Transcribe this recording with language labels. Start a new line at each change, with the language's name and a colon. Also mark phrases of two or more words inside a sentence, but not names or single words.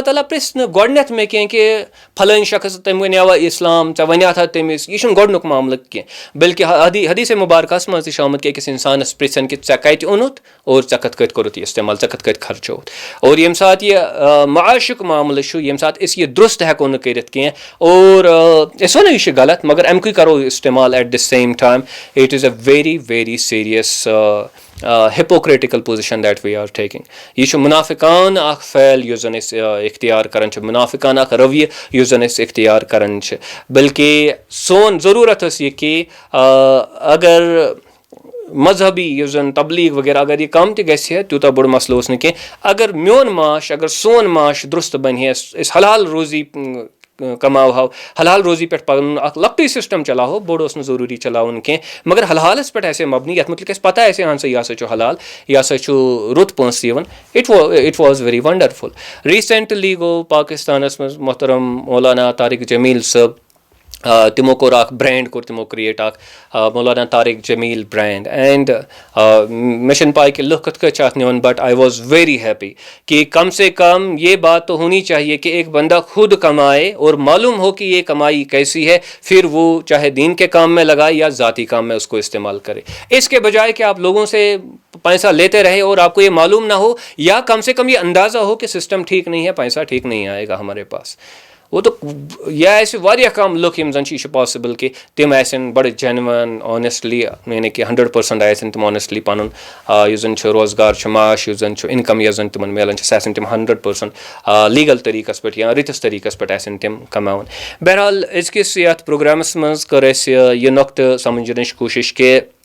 Kashmiri: تعالیٰ پرژھِ نہٕ گۄڈٕنیتھ مےٚ کینٛہہ کہِ پھلٲنۍ شخص تٔمۍ ونیاوا اِسلام ژےٚ ونیاتھا تٔمِس یہِ چھُنہٕ گۄڈنیُک معاملہٕ کینٛہہ بلکہِ حدیٖث مُبارکس منٛز تہِ چھُ آمُت کہِ أکِس انسانس پرژھن کہِ ژےٚ کتہِ اوٚنُتھ اور ژےٚ کتھ کٲٹھۍ کوٚرُتھ یہِ استعمال ژےٚ کتھ کٲٹھۍ خرچووُتھ اور ییٚمہِ ساتہٕ یہِ معاشُک معاملہٕ چھُ ییٚمہِ ساتہٕ أسۍ یہِ درُست ہؠکو نہٕ کٔرِتھ کینٛہہ اور أسۍ ونو یہِ چھُ غلط مگر اَمکُے کرو استعمال
English: at the same time it is a very serious hypocritical position that we are taking
Kashmiri: یہِ چھُ مُنافِقانہٕ اکھ فعل یُس زن أسۍ اختیار کران چھِ مُنافِقانہٕ اکھ رویہِ یُس زن أسۍ اختیار کران چھِ بلکہِ سون ضروٗرت ٲس یہِ کہِ اگر مذہبی یُس زن تبلیٖغ وغیرہ اگر یہِ کم تہِ گژھِ ہے تیوٗتاہ بوٚڑ مسلہٕ اوس نہٕ کینٛہہ اگر میون معاش اگر سون معاش درُست بنہِ ہے أسۍ حلال روزی کماوہو حلال روزی پؠٹھ پنُن اکھ لۄکٹُے سِسٹم چلاوہو بوٚڑ اوس نہٕ ضروٗری چلاوُن کینٛہہ مگر حلالس پؠٹھ آسہِ ہے مبنی یتھ مُتعلِق اَسہِ پتہ آسہِ ہے اہن سا یہِ ہسا چھُ حلال یہِ ہسا چھُ رُت پونٛسہٕ یِوان
English: it was very wonderful recently
Kashmiri: گوٚو پاکِستانس منٛز محترم مولانا طارق جمیٖل صٲب تِمو کوٚر اکھ برینٛڈ کوٚر تِمو کریٹ اکھ مولانا طارق جمیٖل برینٛڈ اینڈ مےٚ چھنہٕ پاے کہِ لُکھ کِتھ کٲٹھۍ چھِ اتھ نِوان
English: but I was very
Urdu: ہیپی کہ کم سے کم یہ بات تو ہونی چاہیے کہ ایک بندہ خود کمائے اور معلوم ہو کہ یہ کمائی کیسی ہے پھر وہ چاہے دین کے کام میں لگائے یا ذاتی کام میں اس کو استعمال کرے اس کے بجائے کہ آپ لوگوں سے پیسہ لیتے رہے اور آپ کو یہ معلوم نہ ہو یا کم سے کم یہ اندازہ ہو کہ سسٹم ٹھیک نہیں ہے پیسہ ٹھیک نہیں آئے گا ہمارے پاس وہ تو
Kashmiri: یہِ آسہِ واریاہ کم لُکھ یِم زن چھِ یہِ چھُ پاسِبٕل کہِ تِم آسن بڑٕ جینوَن آنیسٹلی یعنے کہِ 100% آسن تِم آنیسٹلی پنُن یُس زن چھُ روزگار چھُ معاش یُس زن چھُ اِنکم یۄس زن تِمن میلان چھِ سۄ آسن تِم 100% لیٖگل طٔریٖقس پؠٹھ یا رٕتِس طٔریٖقس پؠٹھ آسن تِم کماوان بہرحال أزکِس یتھ پروگرامس منٛز کٔر اَسہِ یہِ نۄقطہٕ سمجھنٕچ کوٗشش کہِ